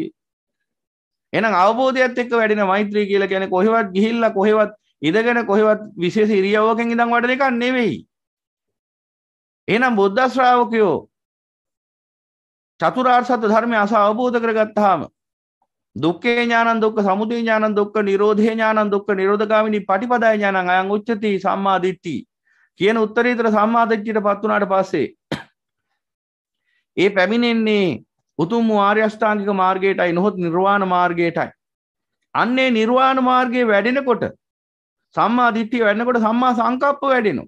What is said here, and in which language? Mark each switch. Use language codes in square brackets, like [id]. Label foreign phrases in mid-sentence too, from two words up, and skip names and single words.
[si] එහෙනම් අවබෝධයත් එක්ක වැඩෙන මෛත්‍රිය කියලා කියන්නේ කොහෙවත් ගිහිල්ලා කොහෙවත් ඉඳගෙන කොහෙවත් විශේෂ ඉරියව්වකින් ඉඳන් වඩන එකක් නෙවෙයි. එහෙනම් බුද්ධ ශ්‍රාවකයෝ චතුරාර්ය සත්‍ය ධර්මය අවබෝධ කරගත්තාම [pi] දුක්ඛේ ඥානං දුක්ඛ සමුදය ඥානං දුක්ඛ නිරෝධේ ඥානං දුක්ඛ නිරෝධගාමිනී පටිපදාය ඥානං අයං උච්චති සම්මා දිට්ඨි [si] කියන උත්තරීතර සම්මා දිට්ඨියටපත් වුණාට පස්සේ ඒ පැමිණෙන්නේ උතුම් ආර්ය අෂ්ටාංගික මාර්ගයටයි නොහොත් නිර්වාණ මාර්ගයටයි. අන්නේ නිර්වාණ මාර්ගයේ වැඩෙනකොට [pi] සම්මා දිට්ඨිය [si] වැඩෙනකොට [pi] සම්මා සංකප්ප [si] වැඩෙනවා.